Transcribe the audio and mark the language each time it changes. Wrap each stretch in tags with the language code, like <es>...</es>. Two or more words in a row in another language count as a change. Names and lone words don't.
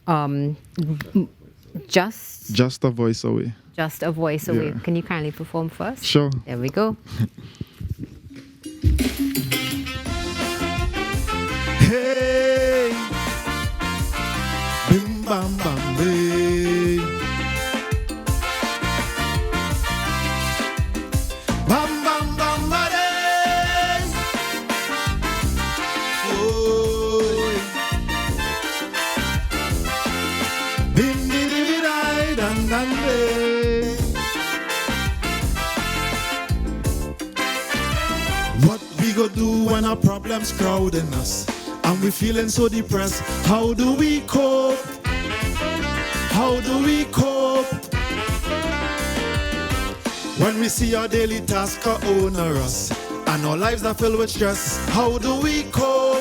<en>Just a Voice Away. Just a Voice Away. Yeah. Can you kindly perform first? Sure. There we go. Hey, bim bam bam hey, bam bam bam hey, oh, bim bim bim bim dan dan hey. we go do when our problems crowding us and we feeling so depressed? How do we cope? How do we cope? When we see our daily tasks are onerous and our lives are filled with stress, how do we cope?</en>